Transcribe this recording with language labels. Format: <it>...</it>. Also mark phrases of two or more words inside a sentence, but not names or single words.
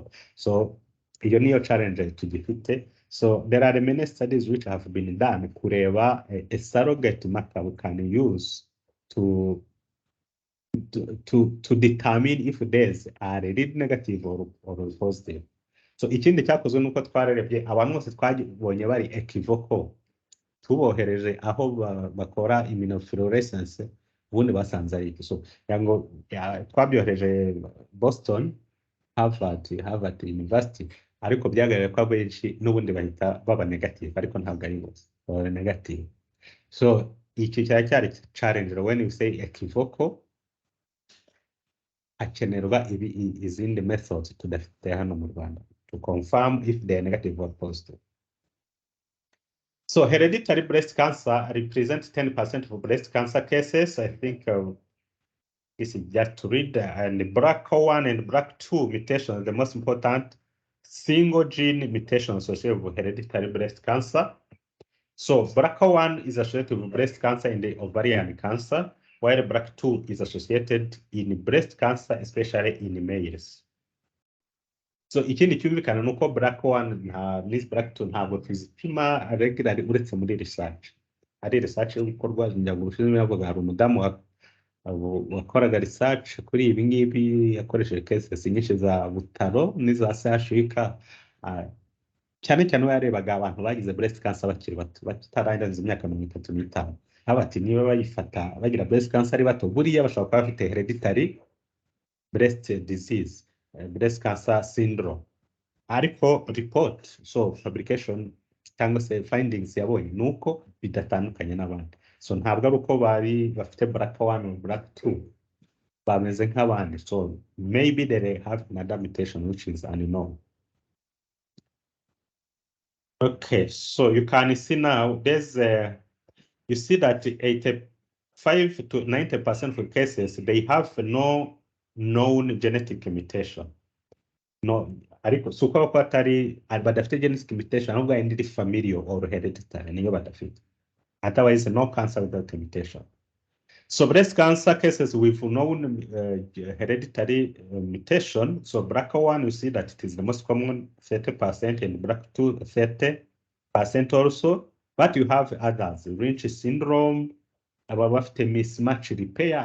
<rw>So iyo niyo challenge tugifite.</rw> <en>So there are many studies which have been done</en> <rw>kureba</rw> <en>a surrogate marker we can use to determine if these are read negative or positive.</en> <rw>So ikindi cyakozwe nuko twarerebye abantu bose twabonye bari equivocal, tubohereje aho bakora immunofluorescence, ubundi basanze ari iki. So yango twabyohereje Boston, Harvard University, ariko byagaragaye ko abenshi n'ubundi bahita baba negative, ariko ntabwo ari bose baba negative.</rw> <en>So</en> <rw>iki cyari</rw> <en>challenge when you say equivocal,</en> <rw>hakenerwa izindi methods tudafite hano mu</rw> <en>Rwanda to confirm if they are negative or positive. So hereditary breast cancer represents 10% of breast cancer cases. I think this is just to read. And BRCA1 and BRCA2 mutations, the most important single gene mutation associated with hereditary breast cancer. So BRCA1 is associated with breast cancer in the ovarian cancer, while BRCA2 is associated in breast cancer, especially in males.</en> <rw>So ikindi cyumvikana nuko BRCA1 na BRCA2 ntabwo tuzipima regularly uretse muri research. Ari research ikorwa njyango ushinzwe yavuga hari umudamu wakoraga research kuri ibi ngibi yakoresheje cases nyinshi za Butaro n'iza CHUK, cyane cyane yarebaga abantu bagize</rw> <en>breast cancer</en> <rw>bakiri bato batararangiza imyaka 35. Abati niba bayifata bagira</rw> <en>breast cancer</en> <rw>ari bato, buriya bashobora kuba bafite</rw> <en>hereditary breast disease, breast cancer syndrome.</en> <rw>Ariko report, so fabrication cyangwa se findings yabonye nuko bidatandukanye n'abandi. So ntabwo ari uko bari bafite BRCA1 or BRCA2 bameze nk'abandi.</rw> <en>So maybe they have another mutation which is unknown. Okay, so you can see now there's you see that 85 to 90% of cases they have no known genetic mutation.</en> <rw>No, ariko suko ko atari badafite</rw> <en>genetic mutation,</en> <rw>ahubwo indi</rw> <en>familial or hereditary</en> <rw>niyo badafite.</rw> <en>Otherwise, no cancer without a mutation. So breast cancer cases with known hereditary mutation. So BRCA1, you see that it is the most common, 30%, and BRCA2, 30% also. But you have others, Lynch syndrome, about mismatch repair.</en>